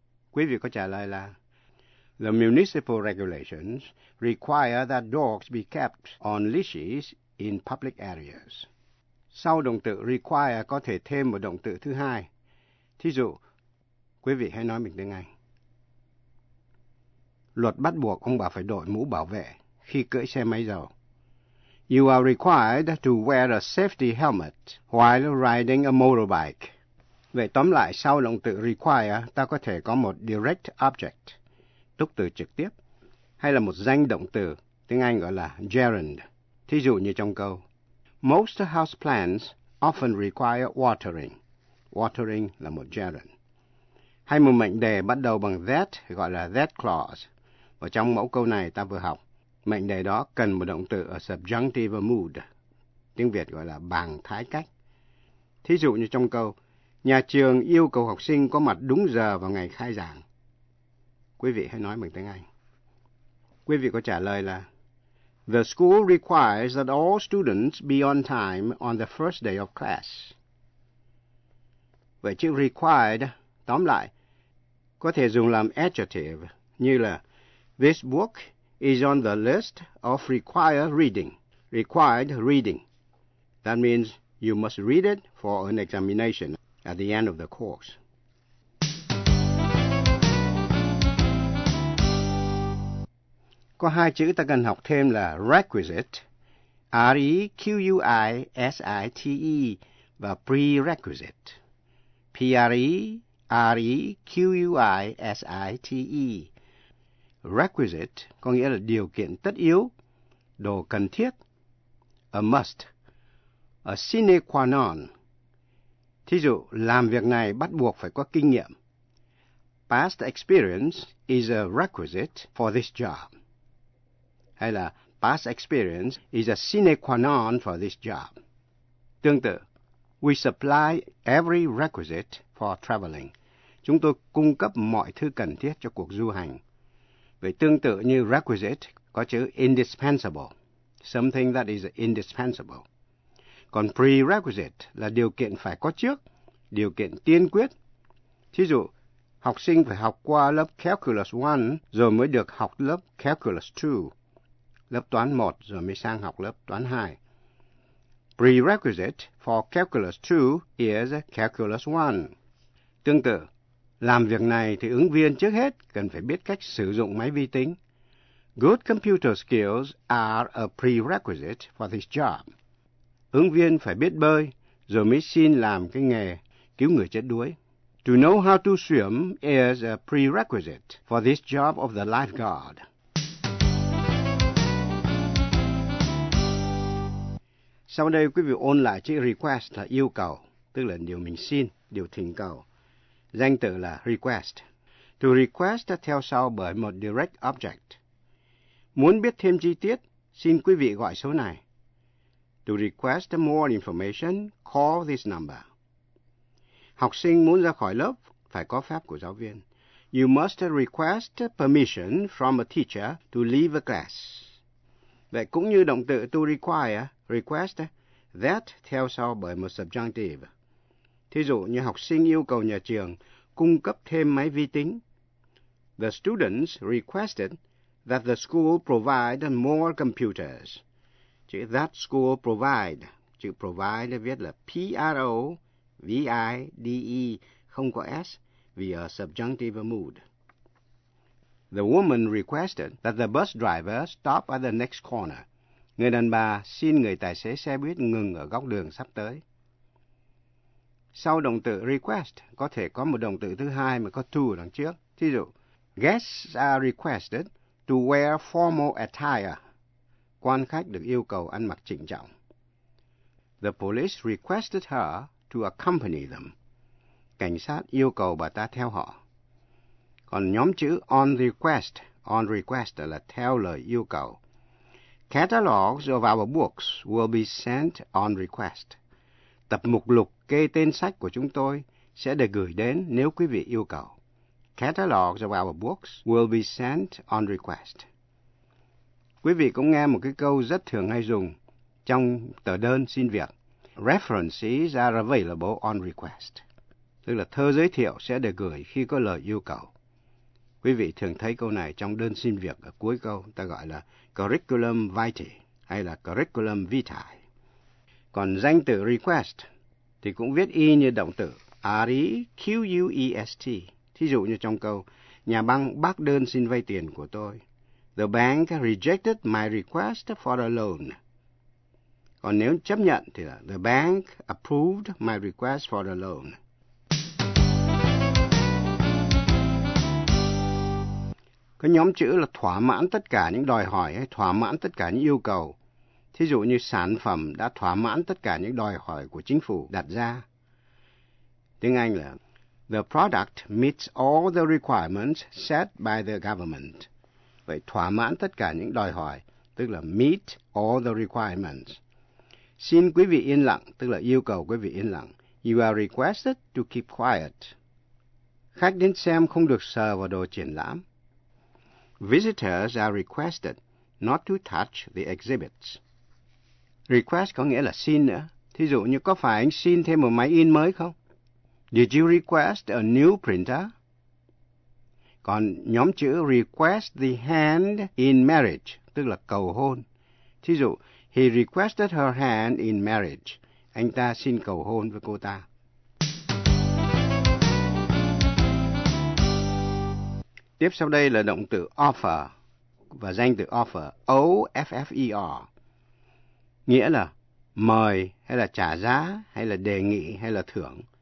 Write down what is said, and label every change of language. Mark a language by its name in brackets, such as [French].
[Vietnamese] Quý vị có trả lời là [English] The municipal regulations require that dogs be kept on leashes in public areas. [Vietnamese] Sau động từ require có thể thêm một động từ thứ hai. Thí dụ, quý vị hãy nói mình tiếng Anh. Luật bắt buộc ông bà phải đội mũ bảo vệ khi cưỡi xe máy dầu. [English] You are required to wear a safety helmet while riding a motorbike. [Vietnamese] Vậy tóm lại, sau động từ require, ta có thể có một direct object, tức từ trực tiếp, hay là một danh động từ, tiếng Anh gọi là gerund. Thí dụ như trong câu, [English] Most house plants often require watering. [Vietnamese] Watering là một gerund. Hay một mệnh đề bắt đầu bằng that, gọi là that clause. Và trong mẫu câu này ta vừa học, mệnh đề đó cần một động từ ở subjunctive mood, tiếng Việt gọi là bằng thái cách. Thí dụ như trong câu, Nhà trường yêu cầu học sinh có mặt đúng giờ vào ngày khai giảng. Quý vị hãy nói bằng tiếng Anh. Quý vị có trả lời là [English] The school requires that all students be on time on the first day of class. [Vietnamese] Vậy chữ required, tóm lại, có thể dùng làm adjective như là [English] This book is on the list of required reading. Required reading. That means you must read it for an examination. At the end of the course. [Vietnamese] Có hai chữ ta cần học thêm là requisite, R-E-Q-U-I-S-I-T-E, và prerequisite, P-R-E-R-E-Q-U-I-S-I-T-E. Requisite có nghĩa là điều kiện tất yếu, đồ cần thiết, a must, a sine qua non. Thí dụ, làm việc này bắt buộc phải có kinh nghiệm. [English] Past experience is a requisite for this job. Hay là, past experience is a sine qua non for this job. [Vietnamese] Tương tự, [English] we supply every requisite for traveling. [Vietnamese] Chúng tôi cung cấp mọi thứ cần thiết cho cuộc du hành. Vậy tương tự như requisite có chữ indispensable, [English] something that is indispensable. [Vietnamese] Còn prerequisite là điều kiện phải có trước, điều kiện tiên quyết. Thí dụ, học sinh phải học qua lớp Calculus 1 rồi mới được học lớp Calculus 2, lớp toán 1 rồi mới sang học lớp toán 2. [English] Prerequisite for Calculus 2 is Calculus 1. [Vietnamese] Tương tự, làm việc này thì ứng viên trước hết cần phải biết cách sử dụng máy vi tính. [English] Good computer skills are a prerequisite for this job. [Vietnamese] Ứng viên phải biết bơi, rồi mới xin làm cái nghề cứu người chết đuối. [English] To know how to swim is a prerequisite for this job of the lifeguard. [Vietnamese] Sau đây, quý vị ôn lại chữ request là yêu cầu, tức là điều mình xin, điều thỉnh cầu. Danh từ là request. To request theo sau bởi một direct object. Muốn biết thêm chi tiết, xin quý vị gọi số này. [English] To request more information, call this number. [Vietnamese] Học sinh muốn ra khỏi lớp, phải có phép của giáo viên. [English] You must request permission from a teacher to leave a class. [Vietnamese] Vậy cũng như động từ to require, request, that theo sau bởi một subjunctive. Thí dụ như học sinh yêu cầu nhà trường cung cấp thêm máy vi tính. [English] The students requested that the school provide more computers. [Vietnamese] Chữ that school provide, chữ provide viết là P-R-O-V-I-D-E, không có S, vì ở subjunctive mood. [English] The woman requested that the bus driver stop at the next corner. [Vietnamese] Người đàn bà xin người tài xế xe buýt ngừng ở góc đường sắp tới. Sau động từ request, có thể có một động từ thứ hai mà có to đằng trước. Thí dụ, [English] guests are requested to wear formal attire. [Vietnamese] Quan khách được yêu cầu ăn mặc chỉnh trọng. [English] The police requested her to accompany them. [Vietnamese] Cảnh sát yêu cầu bà ta theo họ. Còn nhóm chữ on request là theo lời yêu cầu. [English] Catalogs of our books will be sent on request. [Vietnamese] Tập mục lục kê tên sách của chúng tôi sẽ được gửi đến nếu quý vị yêu cầu. [English] Catalogs of our books will be sent on request. [Vietnamese] Quý vị cũng nghe một cái câu rất thường hay dùng trong tờ đơn xin việc. [English] References are available on request. [Vietnamese] Tức là thơ giới thiệu sẽ được gửi khi có lời yêu cầu. Quý vị thường thấy câu này trong đơn xin việc ở cuối câu, ta gọi là curriculum vitae hay là curriculum vitae. Còn danh từ request thì cũng viết y như động từ request. Thí dụ như trong câu, nhà băng bác đơn xin vay tiền của tôi. [English] The bank rejected my request for a loan. [Vietnamese] Còn nếu chấp nhận thì là [English] the bank approved my request for a loan. [Vietnamese] Cái nhóm chữ là thỏa mãn tất cả những đòi hỏi hay thỏa mãn tất cả những yêu cầu. Thí dụ như sản phẩm đã thỏa mãn tất cả những đòi hỏi của chính phủ đặt ra. Tiếng Anh là [English] the product meets all the requirements set by the government. [Vietnamese] Vậy thỏa mãn tất cả những đòi hỏi, tức là [English] meet all the requirements. [Vietnamese] Xin quý vị yên lặng, tức là yêu cầu quý vị yên lặng. [English] You are requested to keep quiet. [Vietnamese] Khách đến xem không được sờ vào đồ triển lãm. [English] Visitors are requested not to touch the exhibits. [Vietnamese] Request có nghĩa là xin nữa. Thí dụ như có phải anh xin thêm một máy in mới không? [English] Did you request a new printer? [Vietnamese] Còn nhóm chữ request the hand in marriage, tức là cầu hôn. Thí dụ, [English] he requested her hand in marriage. [Vietnamese] Anh ta xin cầu hôn với cô ta. Tiếp sau đây là động từ offer và danh từ offer, O-F-F-E-R. Nghĩa là mời hay là trả giá hay là đề nghị hay là thưởng.